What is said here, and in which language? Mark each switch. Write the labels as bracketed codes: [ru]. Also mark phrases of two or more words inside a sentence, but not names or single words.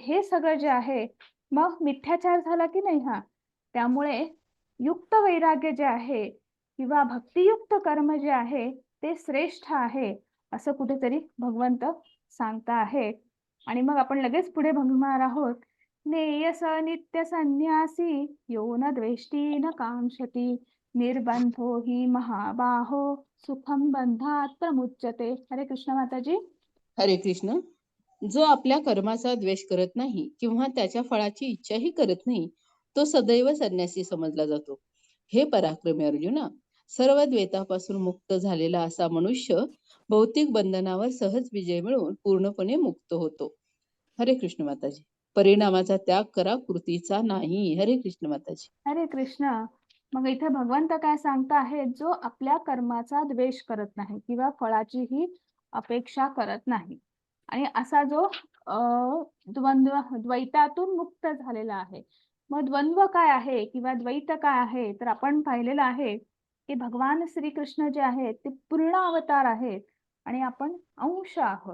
[mr] हे सगळं जे आहे मग मिथ्याचार झाला की नाही हा. त्यामुळे युक्त वैराग्य जे आहे किंवा भक्तियुक्त कर्म जे आहे ते श्रेष्ठ आहे असं कुठेतरी भगवंत सांगता आहे. आणि मग आपण लगेच पुढे बघणार आहोत. [sa] नेयस नित्य संन्यासी यो न द्वेष्टी न कांक्षती निर्बंधो हि महाबाहो सुखम बंधात प्रमुच्यते. [mr] हरे कृष्ण माताजी. हरे कृष्ण. जो आपल्या कर्माचा द्वेष करत नाही किंवा त्याच्या फळाची इच्छाही करत नाही तो सदैव संन्यासी समजला जातो. हे पराक्रमी अर्जुना, सर्व द्वेतापासून मुक्त झालेला असा मनुष्य भौतिक बंधनावर सहज विजय मिळवून पूर्णपणे मुक्त होतो. हरे कृष्ण माताजी. परिणामाचा त्याग करा, कृतीचा नाही. हरे कृष्ण माताजी. हरे कृष्ण. मग इथे भगवंत काय सांगता आहे, जो आपल्या कर्माचा द्वेष करत नाही किंवा फळाचीही अपेक्षा करत नाही आणि असा जो द्वैतातून मुक्त झालेला आहे. मग द्वंद्व काय आहे किंवा द्वैत काय आहे तर आपण पाहिलेलं आहे की भगवान श्रीकृष्ण जे आहेत ते पूर्ण अवतार आहेत आणि आपण अंश आहोत.